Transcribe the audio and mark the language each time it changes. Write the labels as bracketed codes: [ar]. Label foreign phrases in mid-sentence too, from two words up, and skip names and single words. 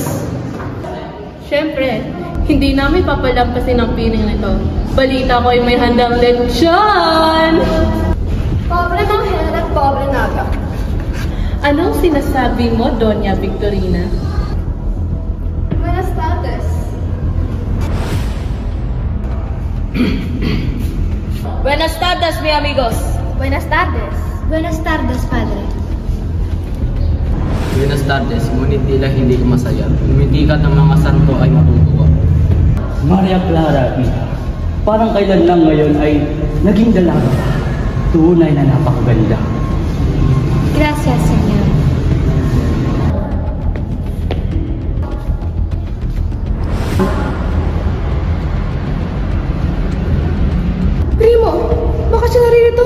[tl] Siyempre, hindi namin papalampasin ang piling nito. Balita ko ay may handang lechon! Pobre Manghel at pobre Naga. Anong sinasabi mo, Doña Victorina? [es] Buenas tardes. Buenas tardes, mi amigos. Buenas tardes. Buenas tardes, padre. Buenas tardes, [tl] ngunit tila hindi ko masaya. Umitikat ng mga santo ay matutuwa. Maria Clara, Ina, parang kailan lang ngayon ay naging dalaga ka. Tunay na napakaganda. [es] Gracias, Senyor. [tl] Primo, bakit siya narito?